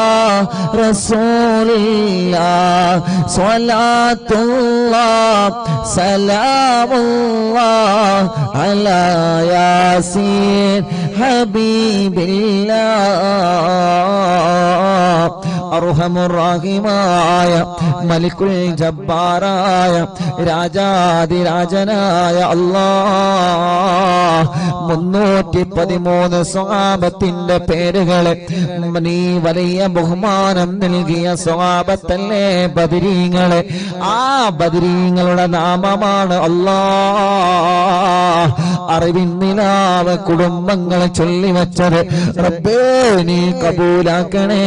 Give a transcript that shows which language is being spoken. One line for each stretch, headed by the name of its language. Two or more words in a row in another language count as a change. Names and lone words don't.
Arabic: رسول الله صلاة الله سلام الله على ياسين حبيب
Malayalam: الله അർഹമുറാഹിമായ മലിക്കുൽ ജബ്ബാറായ രാജാതിരാജനായ അല്ലാഹ് 313 സ്വഹാബത്തിന്റെ പേരുകളെ നീ വലിയ ബഹുമാനം നൽകിയ സ്വഹാബത്തല്ലേ ബദരീങ്ങളെ ആ ബദരീങ്ങളുടെ നാമമാണ് അല്ലാഹ് അറിവിൻ നിലാവ് കുടുംബങ്ങളെ ചൊല്ലിവച്ചത് റബ്ബേ നീ കബൂലാക്കണേ